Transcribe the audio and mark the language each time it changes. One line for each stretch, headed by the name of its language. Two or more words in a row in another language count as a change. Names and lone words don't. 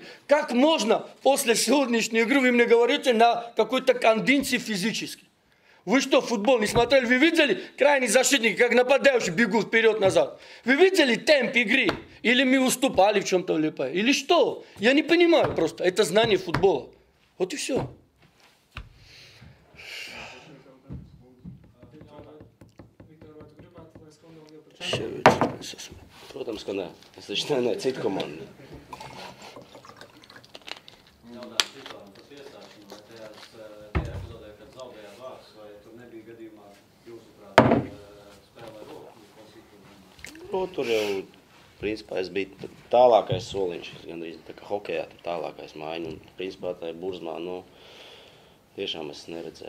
Russian: Как можно после сегодняшней игры вы мне говорите на какой-то кондиции физически? Вы что, футбол не смотрели? Вы видели крайние защитники, как нападающие бегут вперед-назад? Вы видели темп игры? Или мы уступали в чем-то или что? Я не понимаю просто. Это знание футбола. Вот и все.
Latvian: Protams, ka nē. Es taču trenēju citu komandu. Tur jau, principā, es biju tālākais soliņš, gandrīz tā kā hokejā, tālākais mājiņa, un, principā, tā burzmā, tiešām es neredzēju.